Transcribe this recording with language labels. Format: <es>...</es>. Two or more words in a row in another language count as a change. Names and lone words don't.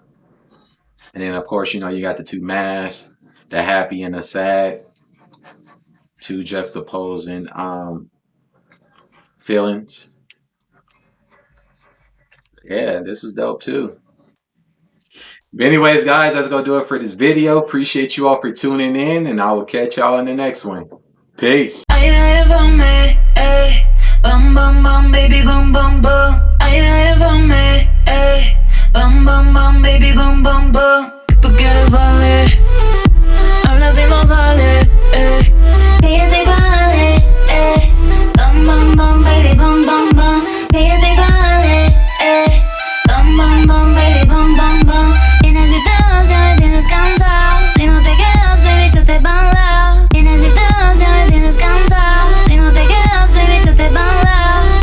<en>And then of course, you got the two masks, the happy and the sad, two juxtaposing feelings. Yeah, this is dope too. But anyways, guys, that's gonna do it for this video. Appreciate you all for tuning in, and I will catch y'all in the next one. Peace. Are you ready for me? Ay, bum bum bum, baby, bum bum bum. Are you ready for me? Ay, bum bum bum, baby, bum bum bum.</en> <es>Que tú quieres vale, habla si no sale. Que yo te vale, bum bum bum, baby, bum bum bum. Que yo te vale, bum bum bum, baby, bum bum bum. Vienes y te vas, ya me tienes cansado. Si no te quedas, baby, yo te bailao. Vienes y te vas, ya me tienes cansado. Si no te quedas, baby, yo te bailao.</es>